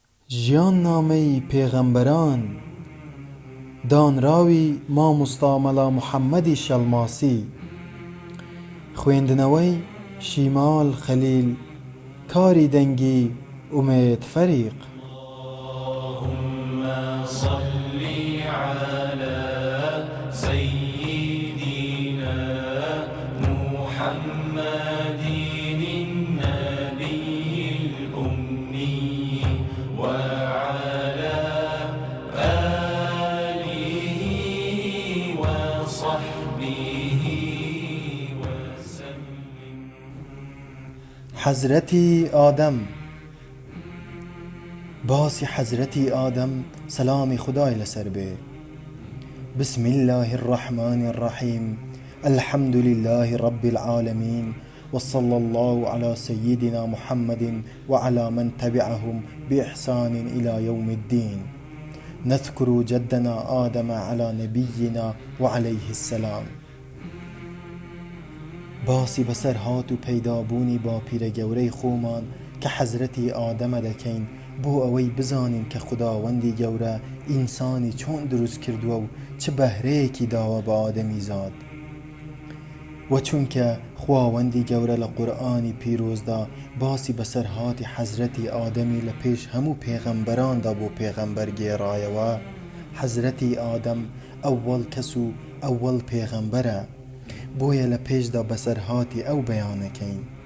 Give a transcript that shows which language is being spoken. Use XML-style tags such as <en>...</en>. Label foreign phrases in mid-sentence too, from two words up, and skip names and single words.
<ckb>ژیان نامەی پێغەمبەران دانراوی مامۆستا مەلا محەممەدی شەڵماسی خوێندنەوەی شیمال خەلیل کاری دەنگی ئومێد فەریق</ckb> <ar>اللهم صل على سيدنا محمد النبي الأمي وعلى آله وصحبه وسلم.</ar> <ckb>حەزرەتی ئادەم باسی حەزرەتی ئادەم سەلامی خودای لەسەر بێ.</ckb> <ar>بسم الله الرحمن الرحيم الحمد لله رب العالمين وصلى الله على سيدنا محمد وعلى من تبعهم بإحسان إلى يوم الدين. نذكر جدنا آدم على نبينا وعليه السلام.</ar> <ckb>باسی بەسەر هات و پەیدابوونی باپیرە گەورەی خۆمان کە حەزرەتی ئادەمە دەکەین بۆ ئەوەی بزانین کە خوداوەندی گەورە ئینسانی چۆن دروست کردووە و چه بەهرەیەکی داوە بە ئادەمیزاد. و چونکە خواوەندی گەورە لە قورئانی پیرۆزدا باسی بەسەر هاتی حەزرەتی ئادەمی لە پێش هەموو پێغەمبەراندا بۆ پێغەمبەر گێڕایەوە، حەزرەتی ئادەم ئەووەڵ کەس و ئەووەڵ پێغەمبەرە، بۆیە لە پێشدا بەسەر هاتی ئەو بەیانەکەین.</ckb>